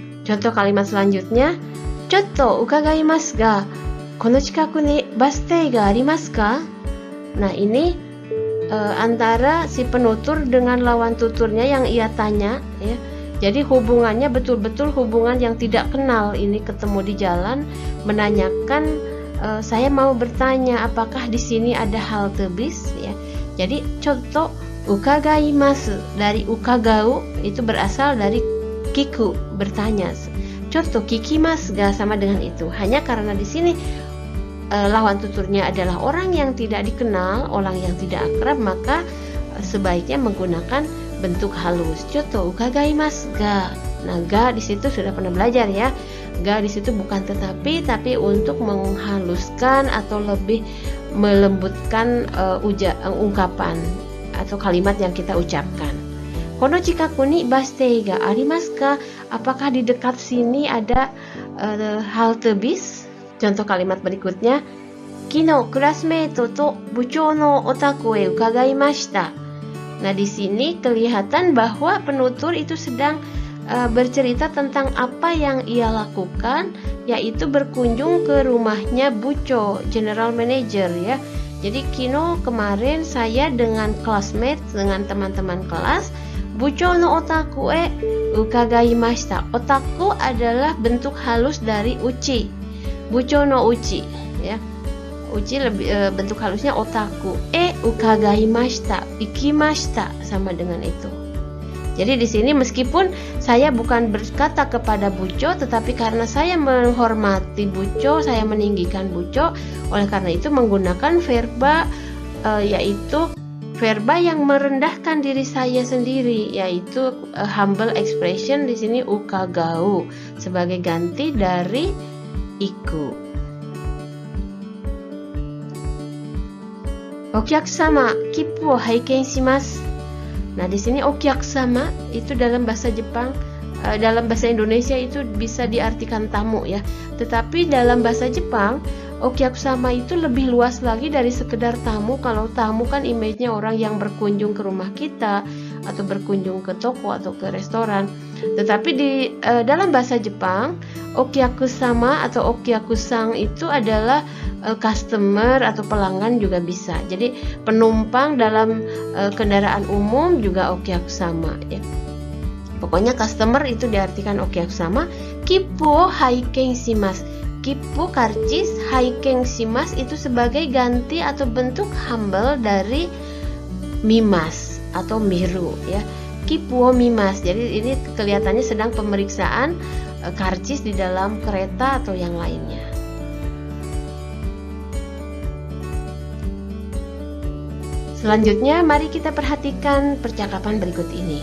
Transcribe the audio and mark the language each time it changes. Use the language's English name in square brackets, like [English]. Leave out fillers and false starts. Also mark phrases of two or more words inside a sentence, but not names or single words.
[Indonesian] Contoh kalimat selanjutnya, [Japanese] ちょっと伺いますが、この近くにバス停がありますか? [Indonesian] Nah, ini antara si penutur dengan lawan tuturnya yang ia tanya, ya. Jadi hubungannya betul-betul hubungan yang tidak kenal. Ini ketemu di jalan, menanyakan, saya mau bertanya apakah di sini ada halte bis, ya. Jadi [Japanese] ちょっと伺います [Indonesian] dari ukagau itu berasal dari kiku, bertanya. [Japanese] ちょっと聞きますが [Indonesian] sama dengan itu. Hanya karena di sini lawan tuturnya adalah orang yang tidak dikenal, orang yang tidak akrab, maka sebaiknya menggunakan bentuk halus. [Japanese] ちょっと伺いますが. [Indonesian] Nah, ga di situ sudah pernah belajar ya. Ga di situ bukan tetapi, tapi untuk menghaluskan atau lebih melembutkan ungkapan atau kalimat yang kita ucapkan. [Japanese] この近くにバス停がありますか? [Indonesian] Apakah di dekat sini ada halte bis? Contoh kalimat berikutnya, [Japanese] 昨日 classmate と部長のお宅へ伺いました. [Indonesian] Nah, di sini kelihatan bahwa penutur itu sedang bercerita tentang apa yang ia lakukan, yaitu berkunjung ke rumahnya Bucho, general manager ya. Jadi Kino kemarin saya dengan classmate, dengan teman-teman kelas, [Japanese] 部長のお宅へ伺いました. [Indonesian] Otaku adalah bentuk halus dari uchi. [Japanese] 部長のうち ya. [Indonesian] Uchi lebih bentuk halusnya otaku. [Japanese] 伺いました、行きました [Indonesian] sama dengan itu. Jadi di sini meskipun saya bukan berkata kepada Bucho, tetapi karena saya menghormati Bucho, saya meninggikan Bucho, oleh karena itu menggunakan verba yaitu verba yang merendahkan diri saya sendiri, yaitu [English] humble expression [Indonesian] di sini ukagau sebagai ganti dari iku. [Japanese] お客様、切符を拝見します. [Indonesian] Nah, di sini okyakusama itu dalam bahasa Jepang, dalam bahasa Indonesia itu bisa diartikan tamu ya. Tetapi dalam bahasa Jepang, okyakusama itu lebih luas lagi dari sekedar tamu. Kalau tamu kan image-nya orang yang berkunjung ke rumah kita atau berkunjung ke toko atau ke restoran. Tetapi di dalam bahasa Jepang, okyakusama atau okyakusang itu adalah customer atau pelanggan juga bisa. Jadi penumpang dalam kendaraan umum juga okyakusama ya. Pokoknya customer itu diartikan okyakusama. [Japanese] 切符拝見します. [Indonesian] Kippu karcis, [Japanese] 拝見します [Indonesian] itu sebagai ganti atau bentuk humble dari mimas atau miru ya. [Japanese] 切符を見ます. [Indonesian] Jadi ini kelihatannya sedang pemeriksaan karcis di dalam kereta atau yang lainnya. Selanjutnya, mari kita perhatikan percakapan berikut ini.